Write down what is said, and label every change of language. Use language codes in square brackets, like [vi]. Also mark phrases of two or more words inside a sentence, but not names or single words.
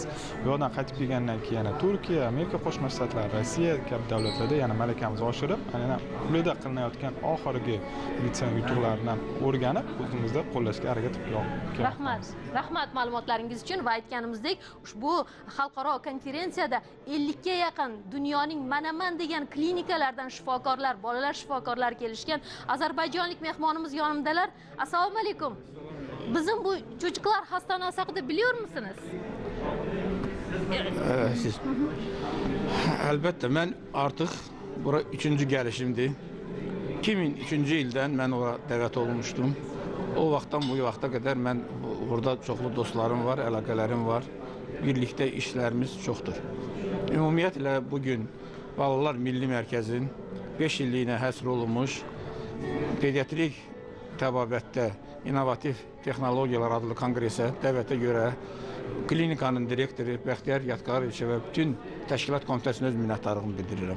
[uz] Bu yerdan qaytib kelgandan keyin yana Turkiya, Amerika Qo'shma Shtatlari, Rossiya kabi davlatlarda yana malakamizni oshirib, aynan quyida qilinayotgan oxirgi litsen yutuqlaridan o'rganib, o'zimizda qo'llashga harakat qilmoqdamiz. Rahmat ma'lumotlaringiz uchun va aytganimizdek, ushbu xalqaro konferensiyada 50 ga yaqin dunyoning mana-man degan klinikalardan shifokorlar, bolalar shifokorlari kelishgan. Ozarbayjonlik mehmonimiz yonimdalar. [ar] السلام عليكم. [tr] Bizim bu çocuklar hastanesi haqida biliyor musunuz? Siz. Elbette ben artık bura 3. gelişimdi. [az] 2003 yıldan ben oraya dəvət olmuştum. O vaxtdan bu vaxta kadar ben burada çoxlu dostlarım var, əlaqələrim var. Birlikte işlerimiz çoxdur. Ümumiyyətlə bugün Balalar Milli Mərkəzin 5 illiyinə həsr olunmuş pediatrik təbabətdə innovativ texnologiyalar adlı kongresə dəvətə görə klinikanın direktoru Bəxtiyar Yatqaroviçə və bütün təşkilat komitəsinə öz minnətdarlığımı bildirirəm.